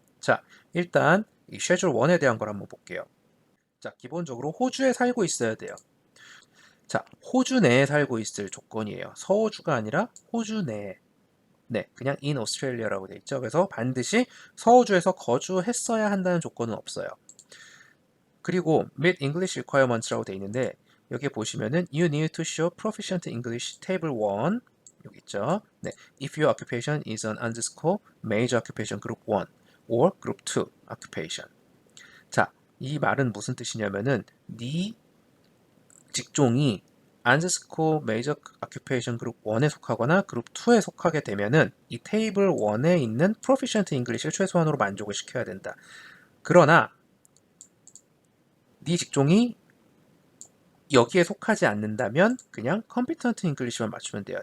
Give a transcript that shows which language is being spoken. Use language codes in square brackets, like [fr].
[ko] 자, 일단 이 쉐줄 1에 대한 걸 한번 볼게요. 자, 기본적으로 호주에 살고 있어야 돼요. 자, 호주 내에 살고 있을 조건이에요. 서호주가 아니라 호주 내에. 네, 그냥 in Australia라고 돼 있죠. 그래서 반드시 서호주에서 거주했어야 한다는 조건은 없어요. 그리고 [en] meet English requirements라고 [ko] 돼 있는데, 여기 보시면은 [en] you need to show proficient English table 1 [ko] 여기 있죠. [en] 네, if your occupation is an underscore major occupation group 1 or group 2 occupation. [ko] 자, 이 말은 무슨 뜻이냐면은 네 직종이 [en] underscore major occupation group 1 [ko] 에 속하거나 group 2에 속하게 되면은 이 테이블 1에 있는 proficient English를 최소한으로 만족을 시켜야 된다. 그러나 네 직종이 여기에 속하지 않는다면 그냥 competent English만 맞추면 돼요.